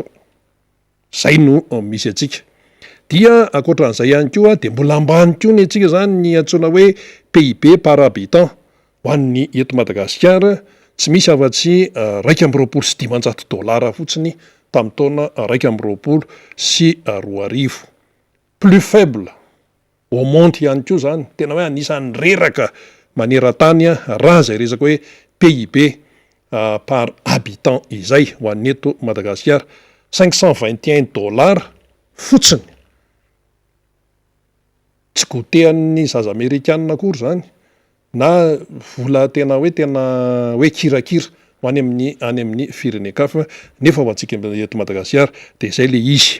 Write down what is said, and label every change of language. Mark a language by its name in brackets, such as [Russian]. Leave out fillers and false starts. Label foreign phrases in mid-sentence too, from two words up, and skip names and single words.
[Malagasy] Zay no misy atsika. Dia ankoatran'izay ihany koa de mbola ambany koa ny atsika zany ny antsoina hoe [French] PIB par habitant [Malagasy] ho an'ny eto Madagasikara tsy misy afa-tsy $2.9 fotsiny tamin'ny taona 2022. [French] Plus faible au monde [Malagasy] ihany koa zany tena hoe anisan'ny reraka maneran-tany raha zay resaka hoe [French] PIB par habitant [Malagasy] izay ho an'ny eto Madagasikara $521 fotsiny. Tsy gotean'ny zaza Amerikanina akory zany na vola tena hoe kirakira ho any amin'ny firenen-kafa nefa ho antsika eto Madagasikara de zay le izy.